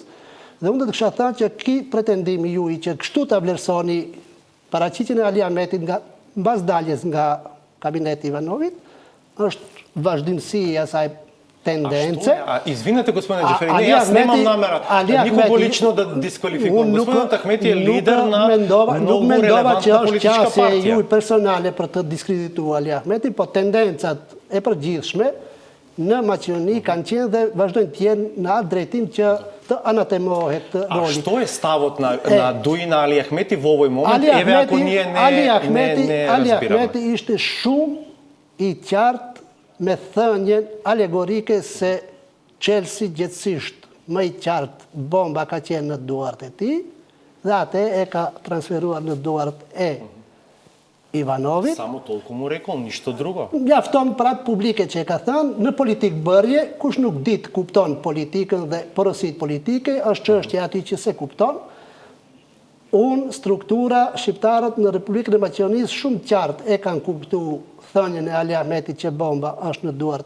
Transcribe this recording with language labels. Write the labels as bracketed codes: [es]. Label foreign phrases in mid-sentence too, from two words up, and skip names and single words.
[sq] Dhe unë do të kisha thënë që ky pretendimi juaj që kështu ta vlerësoni paraqitjen e Ali Ahmetit nga mbas daljes nga kabineti Ivanovit është vazhdimsi e asaj tendence. [mk] Извинете, господин Джафери, не, јас немам намера никого лично да дисквалификувам. Господин Ахмети е лидер на многу релевантна политичка партија. [sq] Ju personale për të diskredituar Ali Ahmetin, po tendencat e përgjithshme në Maqedoni kanë qenë dhe vazhdojnë të jenë në atë drejtim që të anatemohet roli. [mk] А што е ставот на Дуина Али Ахмети во овој момент? Еве ако ние не [sq] Ali [mk] разбираме. [sq] Ahmeti ishte shumë i qartë me thënjen alegorike se Chelsea gjithësisht më i qartë bomba ka qenë në duart e tij dhe atë e ka transferuar në duart e Ivanovit. [mk] Само толку му рекол, ништо друго. [sq] Mjafton për atë publike që e ka thënë, në politikë bërje, kush nuk ditë kupton politikën dhe porosit politike, është çështja ati që se kupton. Unë, struktura, shqiptarët në Republikën e Maqedonisë shumë qartë e kanë kuptu thënjën e Ali Ahmetit që bomba është në duart